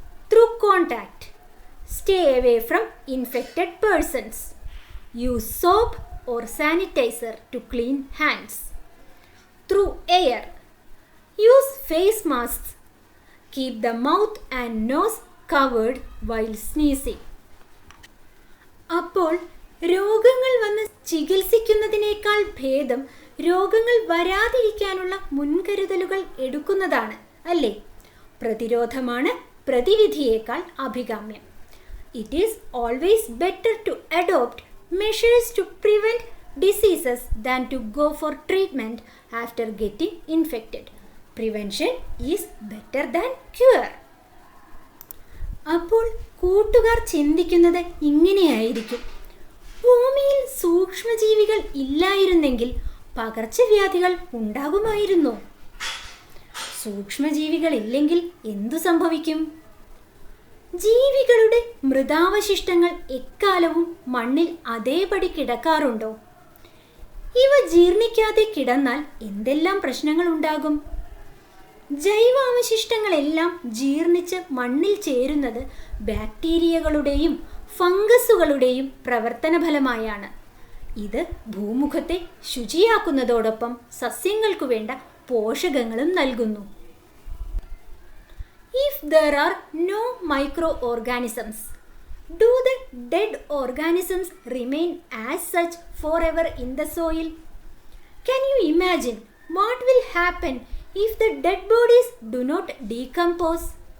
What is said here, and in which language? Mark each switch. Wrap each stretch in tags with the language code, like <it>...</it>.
<en>Through contact: stay away from infected persons, use soap or sanitizer to clean hands. Through air: use face masks, keep the mouth and nose covered while sneezing.</en> <ml>അപ്പോൾ രോഗങ്ങൾ വന്ന് ചികിത്സിക്കുന്നതിനേക്കാൾ ഭേദം രോഗങ്ങൾ വരാതിരിക്കാനുള്ള മുൻകരുതലുകൾ എടുക്കുന്നതാണ്, അല്ലേ? പ്രതിരോധമാണ് പ്രതിവിധിയേക്കാൾ അഭികാമ്യം.</ml> <en>It is always better to adopt measures to prevent diseases than to go for treatment after getting infected. Prevention is better than cure.</en> <ml>അപ്പോൾ കൂട്ടുകാർ ചിന്തിക്കുന്നത് ഇങ്ങനെയായിരിക്കും: ഭൂമിയിൽ സൂക്ഷ്മജീവികൾ ഇല്ലായിരുന്നെങ്കിൽ പകർച്ചവ്യാധികൾ ഉണ്ടാകുമായിരുന്നോ? സൂക്ഷ്മജീവികൾ ഇല്ലെങ്കിൽ എന്തു സംഭവിക്കും? ജീവികളുടെ മൃതാവശിഷ്ടങ്ങൾ എക്കാലവും മണ്ണിൽ അതേപടി കിടക്കാറുണ്ടോ? ഇവ ജീർണിക്കാതെ കിടന്നാൽ എന്തെല്ലാം പ്രശ്നങ്ങൾ ഉണ്ടാകും? ജൈവാവശിഷ്ടങ്ങളെല്ലാം ജീർണിച്ച് മണ്ണിൽ ചേരുന്നത് ബാക്ടീരിയകളുടെയും ഫംഗസുകളുടെയും പ്രവർത്തന ഫലമായാണ്. ഇത് ഭൂമുഖത്തെ ശുചിയാക്കുന്നതോടൊപ്പം സസ്യങ്ങൾക്കു വേണ്ട പോഷകങ്ങളും നൽകുന്നു.</ml> <en>If there are no microorganisms, do the dead organisms remain as such forever in the soil? Can you imagine what will happen if the dead bodies do not decompose?</en>